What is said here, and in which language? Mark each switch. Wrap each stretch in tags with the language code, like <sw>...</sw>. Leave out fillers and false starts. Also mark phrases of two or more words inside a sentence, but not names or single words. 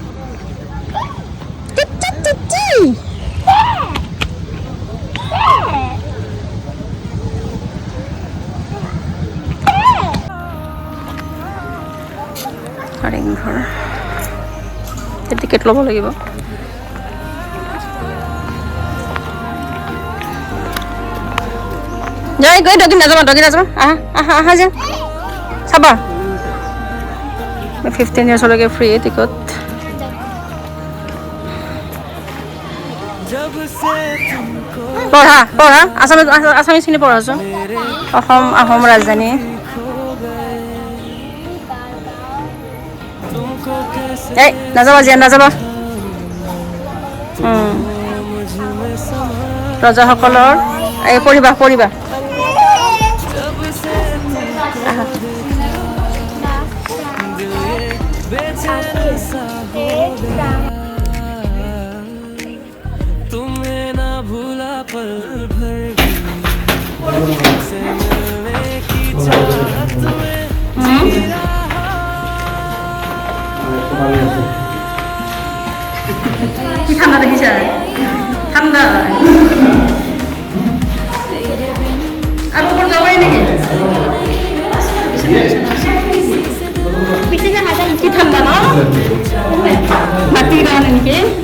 <as>কাৰেংঘৰ টিকেট ল'ব লাগিব যাই গৈ ডগি নাযাবা আহা আহা আহা যা চাবা 15 ইয়াৰ্ছলৈকে</as> <en>free ticket</en> <hi>जब से तुमको</hi> <as>পঢ়া পঢ়া আছামিজ খিনি পঢ়াচোন অসম আহোম ৰাজধানী</as> <hi>खो गए तुमको कैसे</hi> <as>এই নাযাবা জিয়া নাযাবা</as> <hi>मुझ में समा</hi> <as>ৰজাসকলৰ এই পঢ়িবা পঢ়িবা</as> <hi>जब से तुमको देखा दिल ये बेचैन सा हो गया तुम्हें ना भूला पल भर भी तुमसे मिलने की चाहत में जी रहा</hi> <as>কি ঠাণ্ডা দেখিছা ঠাণ্ডা আৰু ওপৰত যাবই নেকি কি ঠাণ্ডা ন মাটিৰ কাৰণে নেকি</as>